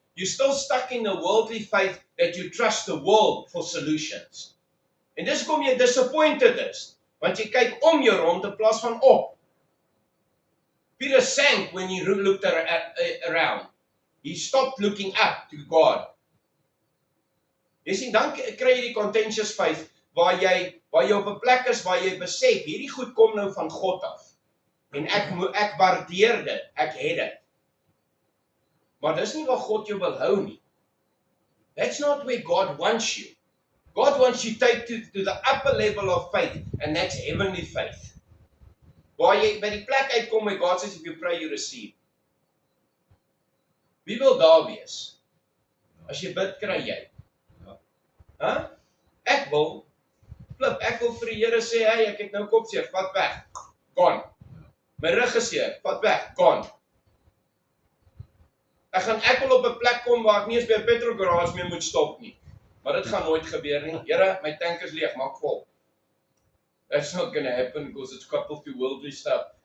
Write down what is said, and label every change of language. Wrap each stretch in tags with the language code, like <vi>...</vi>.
<en>You're still stuck in the worldly faith that you trust the world for solutions.</en> <af>En dis kom jy disappointed is, want jy kyk om jou rond in plaas van op.</af> <en>Peter sank when he looked around. He stopped looking up to God.</en> <af>Jy sien, dan kry jy die contentious faith, waar jy op 'n plek is waar jy besef, hierdie goed kom nou van God af. En ek waardeer dit, ek het dit. Maar dis nie waar God jou wil hou nie.</af> <en>That's not where God wants you. God wants you to take to the upper level of faith, and that's heavenly faith.</en> <af>Waar jy by die plek uitkom</af> <en>where God says, if you pray, you receive.</en> <af>Wie wil daar wees? As jy bid, kry jy. Huh? Ek wil vir die Here sê, hey, ek het nou kopseer, vat weg. Gone. My rug is seer, vat weg, gone. Ek wil op 'n plek kom waar ek nie eens by 'n petrol garage meer moet stop nie. Maar dit gaan nooit gebeur nie. Here, my tank is leeg, maak vol.</af> <en>That's not going to happen because it's coupled to worldly stuff.</en>